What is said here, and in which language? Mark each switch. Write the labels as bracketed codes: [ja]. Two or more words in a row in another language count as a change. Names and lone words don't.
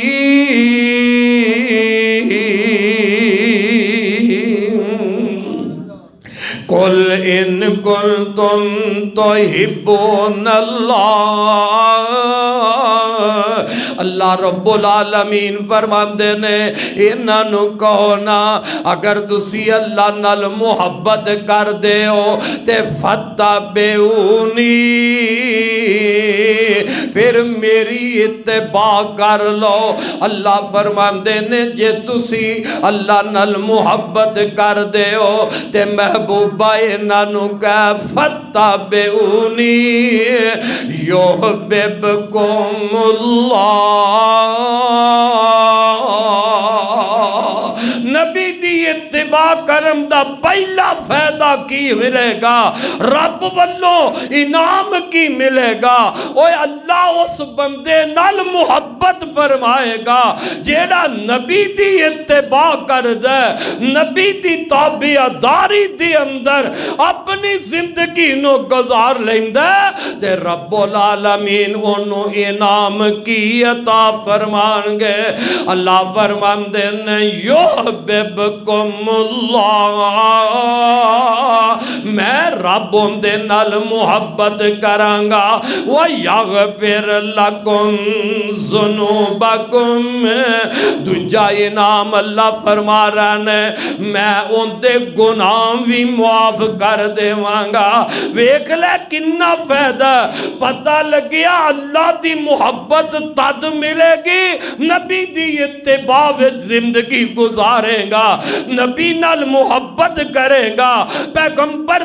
[ar] قل ان کنتم تحبون اللہ. [pa] اللہ رب العالمین فرماندے نے انہاں نو کہو نا اگر تسی اللہ نال محبت کر دے ہو تے فتبعونی پھر میری اتباع کر لو. اللہ فرماندے نے جے تسی اللہ نال محبت کر دے ہو تے محبوبہ انہاں نو کہہ [ar] فتبعونی یحببکم اللہ. [pa] اتباع کرم دا پہلا فائدہ کی ملے گا؟ رب والوں انعام کی ملے گا؟ اوے اللہ اس بندے نال محبت فرمائے گا جیڑا نبی دی اتباع کر دے، نبی دی تابعداری دی اندر اپنی زندگی نو گزار لیندے تے رب العالمین انہوں انعام کی عطا فرمان گے۔ اللہ فرمان دے [ar] یحببکم اللہ، [pa] میں رب دے نال محبت کرانگا، [ar] وَيَغْفِرْ لَكُمْ ذُنُوبَكُمْ۔ [pa] دوجا انعام اللہ فرما رہا ہے میں ان دے گناہ بھی معاف کر دے وانگا۔ ویکھ لے کنا فائدہ، پتہ لگیا اللہ دی محبت تد ملے گی نبی دی اتباع وچ زندگی گزارے گا، نبی نال محبت کرے گا، پیغمبر